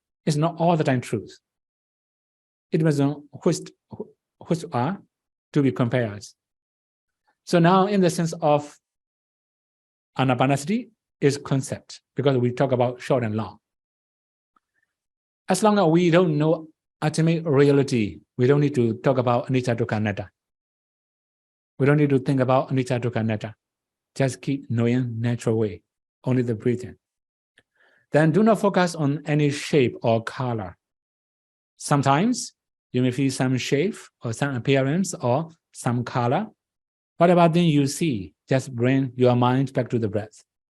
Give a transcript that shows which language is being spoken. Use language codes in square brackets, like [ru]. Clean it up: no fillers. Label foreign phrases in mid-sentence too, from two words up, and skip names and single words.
[en] It's not all the time truth. It depends on which are to be compared. So now in the sense of anapanasati is concept, because we talk about short and long. As long as we don't know ultimate reality, we don't need to talk about [pi] anicca dukkha anatta. [en] We don't need to think about [pi] anicca dukkha anatta. [en] Just keep knowing natural way, only the breathing. Then do not focus on any shape or color. Sometimes you may feel some shape or some appearance or some color. Whatever thing you see, just bring your mind back to the breath.